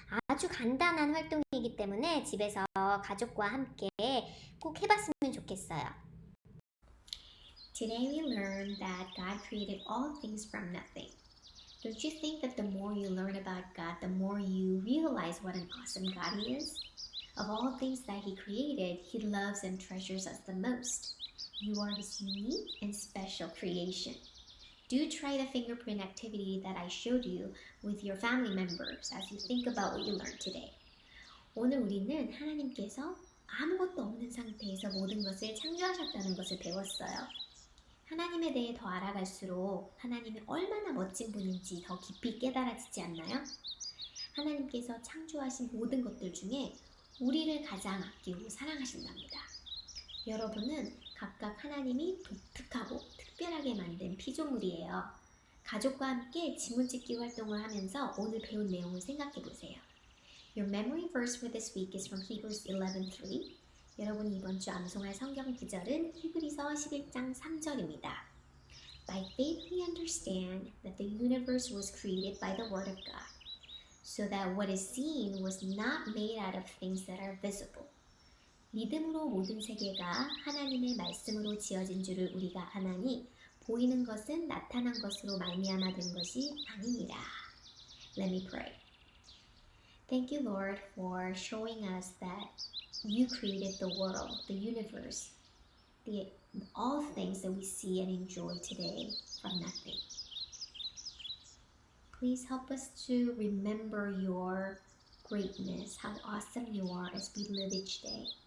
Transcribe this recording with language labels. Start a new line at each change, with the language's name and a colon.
Korean: 아주 간단한 활동이기 때문에 집에서 가족과 함께 꼭 해봤으면 좋겠어요.
English: Today we learned that God created all things from nothing. Don't you think that the more you learn about God, the more you realize what an awesome God He is? Of all things that He created, He loves and treasures us the most. You are His unique and special creation. Do try the fingerprint activity that I showed you with your family members as you think about what you learned today.
Korean: 오늘 우리는 하나님께서 아무것도 없는 상태에서 모든 것을 창조하셨다는 것을 배웠어요. 하나님에 대해 더 알아갈수록 하나님이 얼마나 멋진 분인지 더 깊이 깨달아지지 않나요? 하나님께서 창조하신 모든 것들 중에 우리를 가장 아끼고 사랑하신답니다. 여러분은 각각 하나님이 독특하고 특별하게 만든 피조물이에요. 가족과 함께 지문찍기 활동을 하면서 오늘 배운 내용을 생각해 보세요.
English: Your memory verse for this week is from Hebrews 11:3.
Korean: 여러분이 이번 주 암송할 성경 구절은 히브리서 11장 3절입니다.
English: By faith we understand that the universe was created by the word of God, so that what is seen was not made out of things that are visible.
Korean: 믿음으로 모든 세계가 하나님의 말씀으로 지어진 줄을 우리가 아나니 보이는 것은 나타난 것으로 말미암아 된 것이 아니니라.
English: Let me pray. Thank you, Lord, for showing us that You created the world, the universe, all things that we see and enjoy today from nothing. Please help us to remember your greatness, how awesome you are as we live each day.